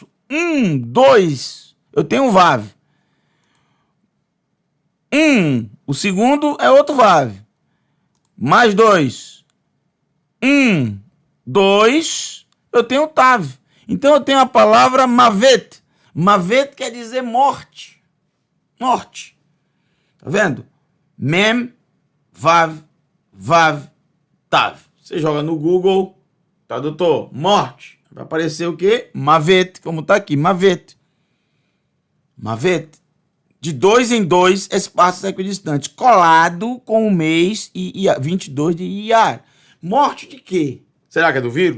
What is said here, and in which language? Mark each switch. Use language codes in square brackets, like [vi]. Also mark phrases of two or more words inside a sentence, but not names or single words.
[pt] 2, eu tenho um vav. O segundo é outro vav. Mais 2. 2, eu tenho um tav. Então eu tenho a palavra mavet. Mavet quer dizer morte. Morte. Tá vendo? [he] מם, וו, תו. [pt] Você joga no Google, tradutor, morte. Vai aparecer o quê? Mavet, como tá aqui, mavet. Mavet. De 2 em 2 espaços equidistantes, colado com o mês e 22 de Iyar. Morte de quê? Será que é do vírus?